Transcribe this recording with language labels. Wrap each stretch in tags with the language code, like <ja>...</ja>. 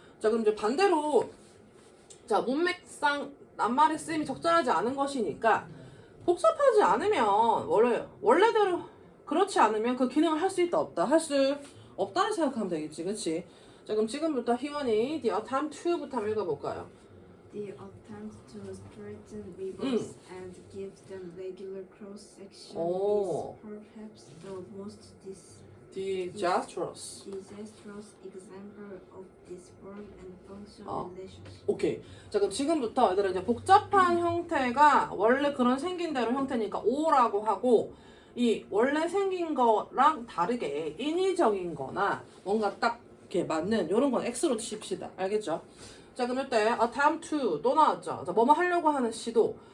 <ko>자 그럼 이제 반대로 자 문맥상 낱말의 쓰임이 적절하지 않은 것이니까 복잡하지 않으면 원래대로 그렇지 않으면 그 기능을 할 수 있다 없다 할 수 없다는 생각하면 되겠지, 그렇지? 자 그럼 지금부터 희원이 the attempt to부터 한번 읽어볼까요?</ko> <en>The attempt to straighten rivers and give them regular cross section 오. is perhaps the most disastrous. disastrous example of this form and function relationship.</en> <ko>오케이. 자 그럼 지금부터 얘들아 이제 복잡한 형태가 원래 그런 생긴 대로 형태니까 O라고 하고 이 원래 생긴 거랑 다르게 인위적인 거나 뭔가 딱 이렇게 맞는 이런 건 X로 칩시다. 알겠죠? 자 그럼 이때 attempt to 또 나왔죠. 자 뭐뭐 하려고 하는 시도.</ko>